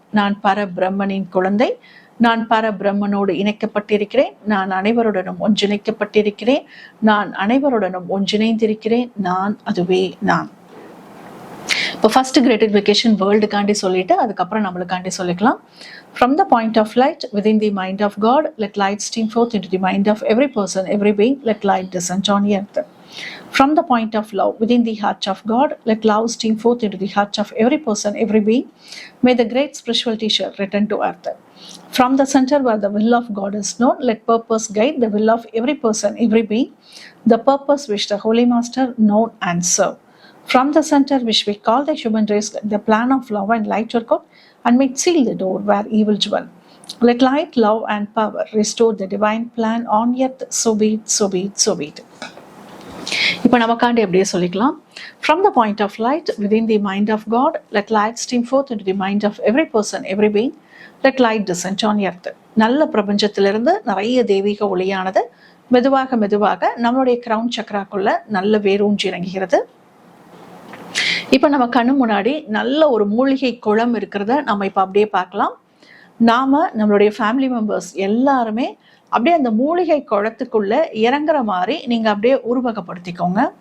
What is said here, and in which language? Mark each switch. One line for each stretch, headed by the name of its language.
Tamil: நான் பரபிரம்மனின் குழந்தை. நான் பரபிரம்மனோடு இணைக்கப்பட்டிருக்கிறேன். நான் அனைவருடனும் ஒன்றிணைக்கப்பட்டிருக்கிறேன். நான் அனைவருடனும் ஒன்றிணைந்திருக்கிறேன். நான் அதுவே நான். இப்போ ஃபர்ஸ்ட் கிரேட்டிஃபிகேஷன் வேர்ல்டுக்காண்டி சொல்லிட்டு அதுக்கப்புறம் நம்மளுக்காண்டி சொல்லிக்கலாம்.
English: From the point of light within the mind of God, let light stream forth into the mind of every person, every being. Let light descend on earth. From the point of love within the heart of God, let love stream forth into the heart of every person, every being. May the great spiritual teacher return to earth. From the center where the will of God is known, let purpose guide the will of every person, every being. The purpose which the Holy Master known and serve. From the center which we call the human race, let the plan of love and light work out and may seal the door where evil dwell. Let light, love and power restore the divine plan on earth. So be it, so be it, so be it.
Tamil: இப்போ நமக்காண்டி அப்படியே சொல்லிக்கலாம்.
English: From the point of light within the mind of God, let light stream forth into the mind of every person, every being. Let light descend on earth.
Tamil: நல்ல பிரபஞ்சத்திலிருந்து நிறைய தெய்வீக ஒளியானது மெதுவாக மெதுவாக நம்மளுடைய கிரவுன் சக்கராக்குள்ள நல்ல வேரூன்றி இறங்குகிறது. இப்போ நம்ம கண்ணு முன்னாடி நல்ல ஒரு மூலிகை குளம் இருக்கிறத நம்ம இப்போ அப்படியே பார்க்கலாம். நம்மளுடைய ஃபேமிலி மெம்பர்ஸ் எல்லாருமே அப்படியே அந்த மூலிகை குளத்துக்குள்ள இறங்குற மாதிரி நீங்க அப்படியே உருவகப்படுத்திக்கோங்க.